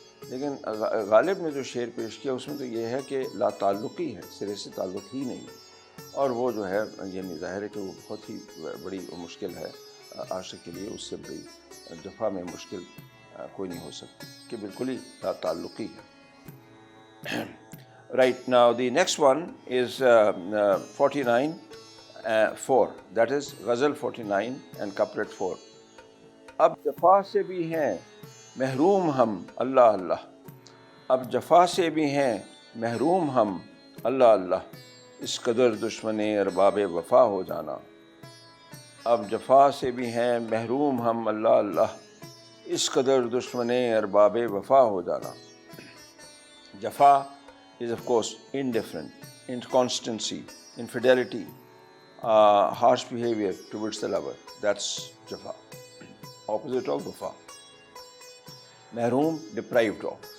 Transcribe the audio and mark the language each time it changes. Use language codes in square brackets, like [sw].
[ur] لیکن غالب نے جو شعر پیش کیا اس میں تو یہ ہے کہ لا تعلقی ہے، سرے سے تعلق ہی نہیں. اور وہ جو ہے یہ ظاہر ہے کہ وہ بہت ہی بڑی مشکل ہے عاشق کے لیے. اس سے بڑی جفا میں مشکل کوئی نہیں ہو سکتی کہ بالکل ہی لا تعلقی ہے. [en] Right, now the next one is 49 4, that is غزل 49 and couplet 4. [ur] اب جفا سے بھی ہیں محروم ہم اللہ اللہ، اب جفا سے بھی ہیں محروم ہم اللہ اللہ، اس قدر دشمن ارباب وفا ہو جانا. اب جفا سے بھی ہیں محروم ہم اللہ اللہ، اس قدر دشمن ارباب وفا ہو جانا. [en] جفا is of course indifference, inconstancy, infidelity, harsh behavior towards the lover. That's jafa, opposite of wafa. Mahroom, deprived of.